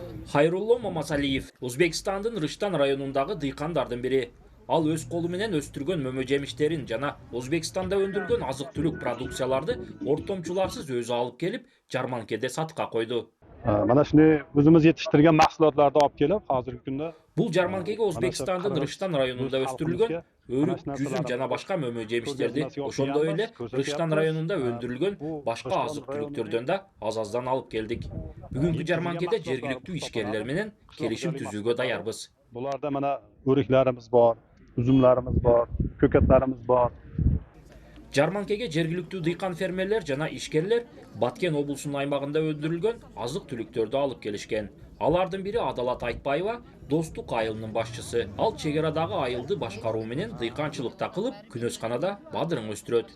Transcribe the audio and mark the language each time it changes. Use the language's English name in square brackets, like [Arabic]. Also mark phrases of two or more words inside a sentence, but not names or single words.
[Kyrgyz] Хайрулло Мамасалиев Өзбекстандын Рыштан районундагы дыйкандардын бири. Ал өз колу менен өстүргөн мөмө жемиштерин жана Өзбекстанда өндүрүлгөн азык-түлүк продукцияларды ортомчуларсыз өзү алып келип, жарманкеде сатыкка койду. [Uzbek] Mana shuni o'zimiz yetishtirgan mahsulotlarni olib kelib, hozirgi kunda [Kyrgyz] Бул жарманкеге Өзбекстандын Рыштан районунда өстүрүлгөн өрүк, жүзүм жана башка мөмө жемиштерди, ошондой эле Рыштан районунда өндүрүлгөн башка азык-түлүктөрдөн да аз-аздан алып келдик. Бүгүнкү жарманкеде жергиликтүү ишкерлер менен келишим түзүүгө даярбыз. [Uzbek] bularda mana o'riklarimiz bor, uzumlarimiz bor, ko'katlarimiz bor. [Kyrgyz] Жарманкеге жергиликтүү дыйкан фермерлер жана ишкерлер Баткен облусунун аймагында өндүрүлгөн азык-түлүктөрдү алып келишкен. Алардын бири Адалат Айтбаева Достук айылынын башчысы. Ал чек арадагы айылды башкаруу менен дыйканчылыкта кылып, күнөсканада бадырың өстүрөт.